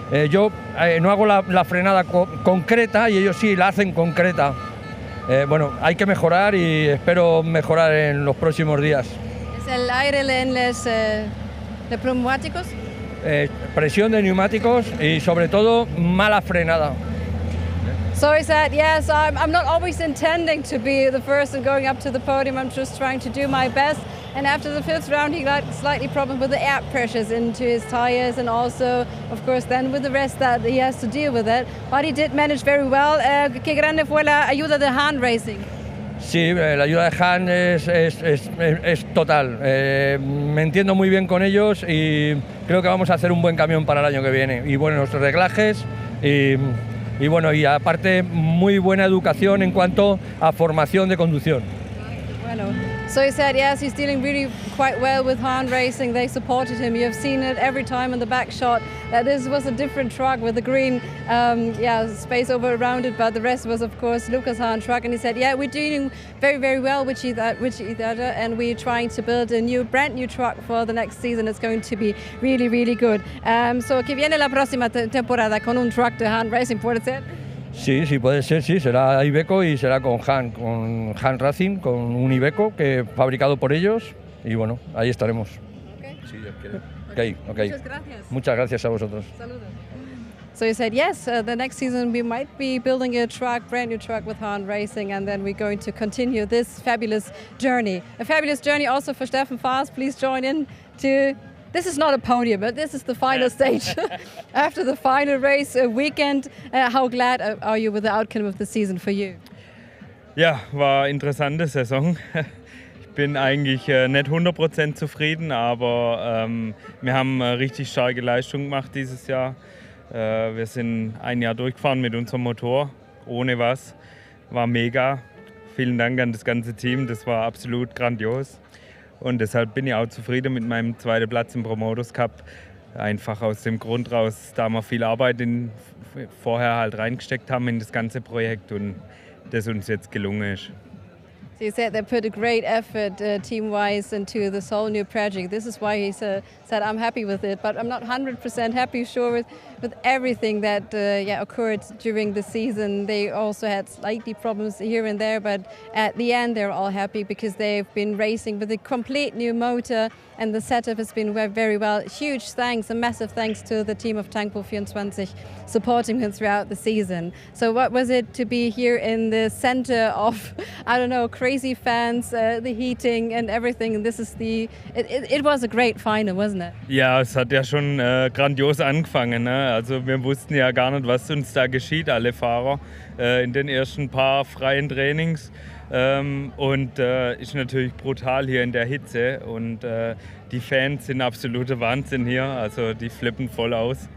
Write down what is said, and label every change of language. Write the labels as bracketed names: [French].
[Spanish] Yo no hago la frenada concreta y ellos sí la hacen concreta. Bueno, hay que mejorar y espero mejorar en los próximos días. ¿Es el aire en los neumáticos? Presión de neumáticos y sobre todo mala frenada. [English] So he said, yes, I'm not always intending to be the first and going up to the podium. I'm just trying to do my best. And after the 5th round, he got slightly problem with the air pressures into his tires, and also, of course, then with the rest that he has to deal with it. But he did manage very well. [Spanish] ¿Qué grande fue la ayuda de Hahn Racing? Sí, la ayuda de Hahn es total. Me entiendo muy bien con ellos y creo que vamos a hacer un buen camión para el año que viene. Y buenos reglajes y bueno, y aparte muy buena educación en cuanto a formación de conducción. [English] Bueno, so he said, yes, he's dealing really quite well with Hahn Racing. They supported him. You have seen it every time in the back shot that this was a different truck with the green space over around it, but the rest was, of course, Lucas Hahn truck. And he said, yeah, we're doing very, very well with each other, and we're trying to build a brand new truck for the next season. It's going to be really, really good. [Spanish] So que viene la próxima temporada con un truck de Hahn Racing, ¿puede ser? Sí, sí, puede ser, sí, será Iveco y será con Hahn Racing, con un Iveco que fabricado por ellos y bueno, ahí estaremos. [English] Okay. [Spanish] Sí, Dios quiere. Okay. Muchas gracias. Muchas gracias a vosotros. Saludos. [English] So you said, yes, the next season we might be building a truck, brand new truck with Hahn Racing, and then we're going to continue this fabulous journey. A fabulous journey also for Steffen Faas. Please join in to, this is not a podium, but this is the final stage. After the final race weekend, how glad are you with the outcome of the season for you? [German] Ja, war eine interessante Saison. Ich bin eigentlich nicht 100% zufrieden, aber wir haben eine richtig starke Leistung gemacht dieses Jahr. Wir sind ein Jahr durchgefahren mit unserem Motor, ohne was. War mega. Vielen Dank an das ganze Team, das war absolut grandios. Und deshalb bin ich auch zufrieden mit meinem zweiten Platz im Promoters Cup. Einfach aus dem Grund raus, da wir viel Arbeit vorher halt reingesteckt haben in das ganze Projekt und das uns jetzt gelungen ist. [English] So you said they put a great effort team-wise into this whole new project. This is why he said I'm happy with it, but I'm not 100% happy, sure, with everything that occurred during the season. They also had slightly problems here and there, but at the end they're all happy because they've been racing with a complete new motor and the setup has been very well. Huge thanks, a massive thanks to the team of Tankpool 24 supporting him throughout the season. So what was it to be here in the center of, I don't know, crazy fans, the heating and everything? This is it was a great final, wasn't it? [German] Ja, es hat ja schon grandios angefangen. Ne? Also wir wussten ja gar nicht, was uns da geschieht, alle Fahrer, in den ersten paar freien Trainings. Und ist natürlich brutal hier in der Hitze und die Fans sind absoluter Wahnsinn hier, also die flippen voll aus.